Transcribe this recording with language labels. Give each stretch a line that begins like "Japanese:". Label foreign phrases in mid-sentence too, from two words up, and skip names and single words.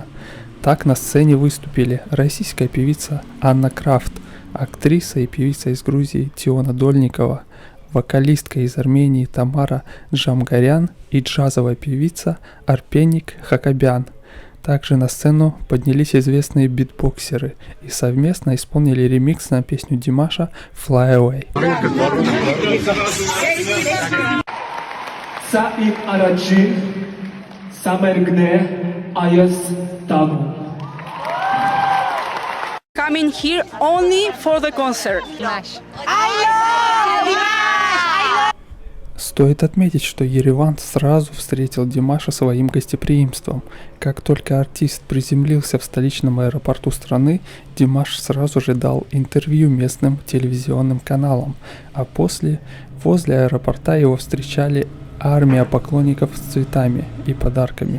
Russian: Так на сцене выступили российская певица Анна Крафт, актриса и певица из Грузии Тиона Дольникова, вокалистка из Армении Тамара Джамгарян и джазовая певица Арпеник Хакобян. Также на сцену поднялись известные битбоксеры и совместно исполнили ремикс на песню Димаша «Fly Away».
Armenian: Սա իմ առաջին սամերգն է այս տաղում։
English: Coming here only for the concert.
Russian: Стоит отметить, что Ереван сразу встретил Димаша своим гостеприимством. Как только артист приземлился в столичном аэропорту страны, Димаш сразу же дал интервью местным телевизионным каналам, а после возле аэропорта его встречали армия поклонников с цветами и подарками.